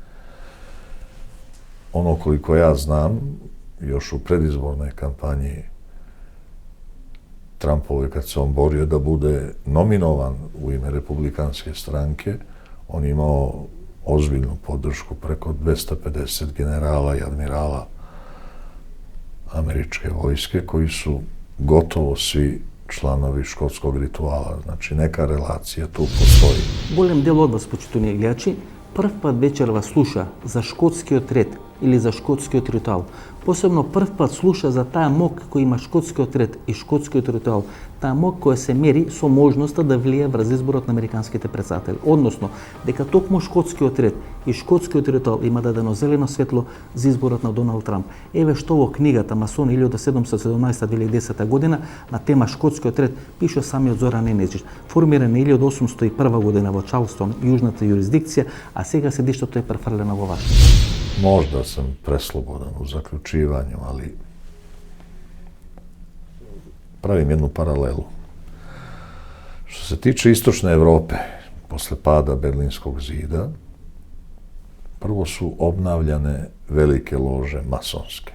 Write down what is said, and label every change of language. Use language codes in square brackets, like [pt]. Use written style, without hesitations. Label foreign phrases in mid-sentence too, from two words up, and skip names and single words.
[sr] Ono koliko ja znam, još u predizbornoj kampanji Trumpove, kad se on borio da bude nominovan u ime Republikanske stranke, on je imao ozbiljnu podršku preko 250 generala i admirala američke vojske, koji su gotovo svi članovi škotskog rituala. Znači, neka relacija tu postoji. [mk] Голем дел од вас, почитувани гледачи, прв пат вечер вас слуша за шкотскиот ред или за шкотскиот ритуал. Посебно прв пат слуша за таа мок кој има шкотскиот ред и шкотскиот ритуал. Таа мок која се мери со можноста да влие врз изборот на американските претседатели. Односно, дека токму шкотскиот ред и шкотскиот ритуал има дадено зелено светло за изборот на Доналд Трамп. Еве што во книгата Масони 1717-2010 година на тема шкотскиот ред пише самиот Зоран Енеджич. Формиран 1801 година во Чарлстон, јужната юрисдикција, а сега седиштето е префрлено во Вашингтон. [sr] Možda sam preslobodan u zaključivanju, ali pravim jednu paralelu. Što se tiče istočne Evrope, posle pada Berlinskog zida, prvo su obnavljane velike lože masonske.